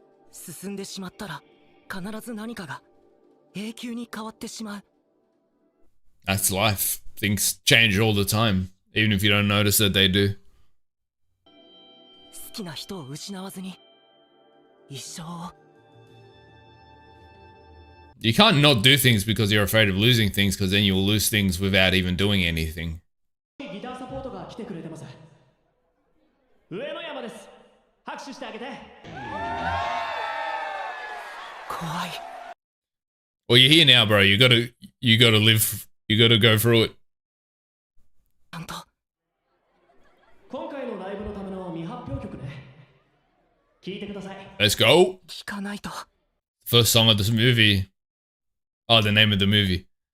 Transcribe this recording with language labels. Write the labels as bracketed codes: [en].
[ja] 進んでしまったら必ず何かが永久に変わってしまう。 [en] That's life. Things change all the time, even if you don't notice that they do. [ja] 好きな人を失わずに一生を。 [en] You can't not do things because you're afraid of losing things, because then you'll lose things without even doing anything. [ja] ギターサポートが来てくれてます。上野山です。拍手してあげて。怖い。 [en] Well, you're here now, bro. You gotta live. You gotta go through it. [ja] 今回のライブのための未発表曲ね。聞いてください。 [en] Let's go. [ja] 聞かないと。 [en] First song of this movie. Oh, the name of the movie.